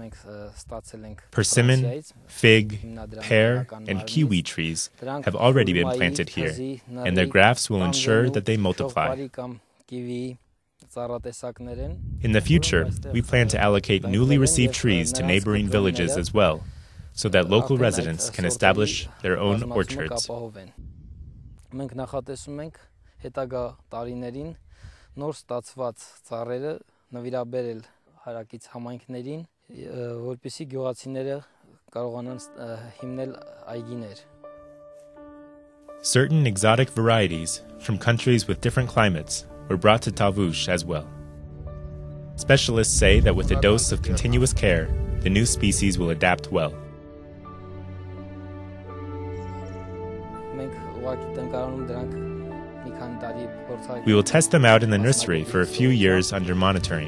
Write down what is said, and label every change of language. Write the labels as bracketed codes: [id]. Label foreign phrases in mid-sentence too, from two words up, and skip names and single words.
[en] Persimmon, fig, pear, and kiwi trees have already been planted here, and their grafts will ensure that they multiply. In the future, we plan to allocate newly received trees to neighboring villages as well, so that local residents can establish their own orchards. [hy] Նոր ստացված ծառերը նվիրաբերել հարակից համայնքներին, որպեսզի գյուղացիները կարողանան հիմնել այգիներ. [en] Certain exotic varieties from countries with different climates were brought to Tavush as well. Specialists say that with a dose of continuous care, the new species will adapt well. We will test them out in the nursery for a few years under monitoring.